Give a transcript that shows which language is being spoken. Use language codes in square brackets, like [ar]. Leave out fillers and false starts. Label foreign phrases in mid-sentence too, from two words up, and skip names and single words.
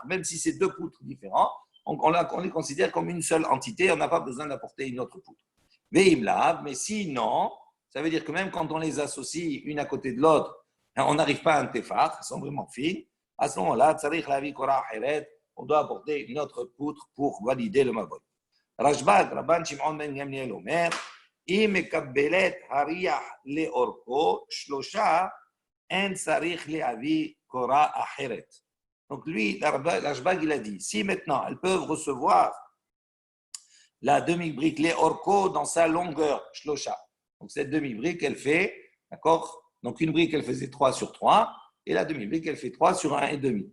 [fr] Même si c'est 2 poutres différents, on les considère comme une seule entité, on n'a pas besoin d'apporter une autre poutre. Mais sinon, ça veut dire que même quand on les associe une à côté de l'autre, on n'arrive pas à un téphar, elles sont vraiment fines. À ce moment-là, on doit apporter une autre poutre pour valider le mavoy. [he] Rashbag, רבן שמעון בן גמליאל אומר, אם מקבלת הריח לאורכו שלושה, אין צריך להביא קורה אחרת. [fr] Donc lui, Rashbag, il a dit, si maintenant elles peuvent recevoir la demi-brique לאורכו dans sa longueur, shlosha. Donc cette demi-brique, elle fait, d'accord? Donc une brique, elle faisait 3 sur 3, et la demi-brique, elle fait 3 sur 1,5.